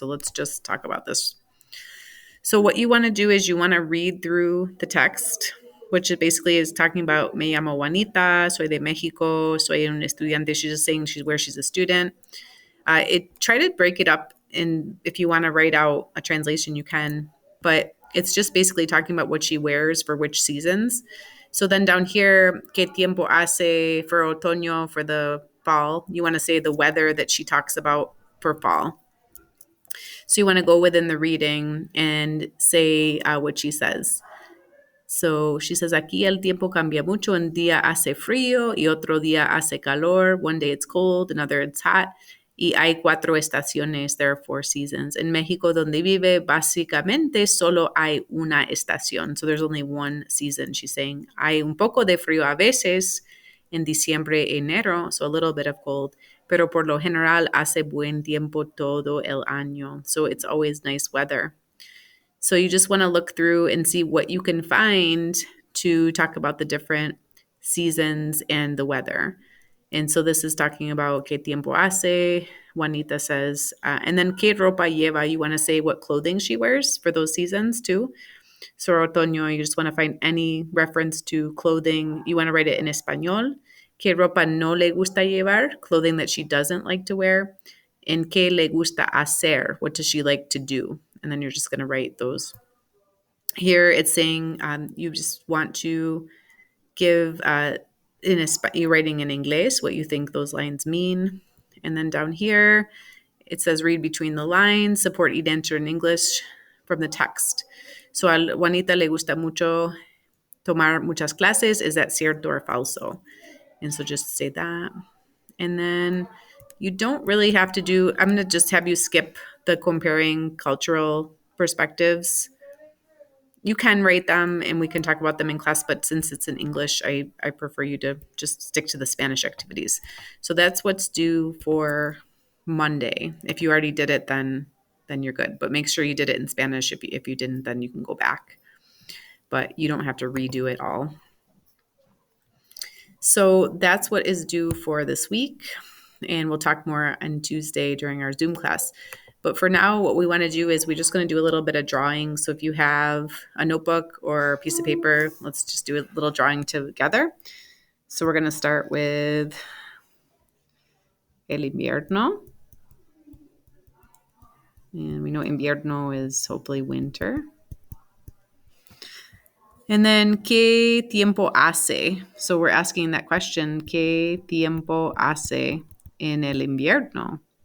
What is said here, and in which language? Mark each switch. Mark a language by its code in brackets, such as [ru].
[en] So let's just talk about this. So what you want to do is you want to read through the text, which it basically is talking about me llamo Juanita, soy de Mexico, soy un estudiante. She's just saying she's a student. It try to break it up, and if you want to write out a translation, you can. But it's just basically talking about what she wears for which seasons. So then down here, [es] ¿qué tiempo hace [en] for otoño for the fall? You want to say the weather that she talks about for fall. So you want to go within the reading and say what she says. [es] So she says, aquí el tiempo cambia mucho. Un día hace frío y otro día hace calor. [en] One day it's cold, another it's hot. [es] Y hay 4 estaciones, [en] there are 4 seasons. [es] En México, donde vive, básicamente solo hay una estación. [en] So there's only one season. She's saying, [es] hay un poco de frío a veces en diciembre, enero, [en] so a little bit of cold. [es] Pero por lo general hace buen tiempo todo el año. [en] So it's always nice weather. So you just want to look through and see what you can find to talk about the different seasons and the weather. And so this is talking about [es] qué tiempo hace, [en] Juanita says. And then [es] qué ropa lleva, [en] you want to say what clothing she wears for those seasons too. So otoño, you just want to find any reference to clothing. You want to write it in español. [es] Qué ropa no le gusta llevar, [en] clothing that she doesn't like to wear. And [es] qué le gusta hacer, [en] what does she like to do? And then you're just going to write those. Here it's saying you just want to give you're writing in English what you think those lines mean. And then down here it says read between the lines, support each answer in English from the text. [es] So a Juanita le gusta mucho tomar muchas clases. [en] Is that cierto or falso? And so just say that. And then you don't really have to do, I'm going to just have you skip the comparing cultural perspectives. You can write them and we can talk about them in class, but since it's in English, I prefer you to just stick to the Spanish activities. So that's what's due for Monday. If you already did it, then you're good. But make sure you did it in Spanish. If you didn't, then you can go back. But you don't have to redo it all. So that's what is due for this week. And we'll talk more on Tuesday during our Zoom class. But for now, what we want to do is we're just going to do a little bit of drawing. So if you have a notebook or a piece of paper, let's just do a little drawing together. So we're going to start with el invierno. And we know invierno is hopefully winter. And then, [es] ¿qué tiempo hace? [en] So we're asking that question, [es] ¿qué tiempo hace en el invierno?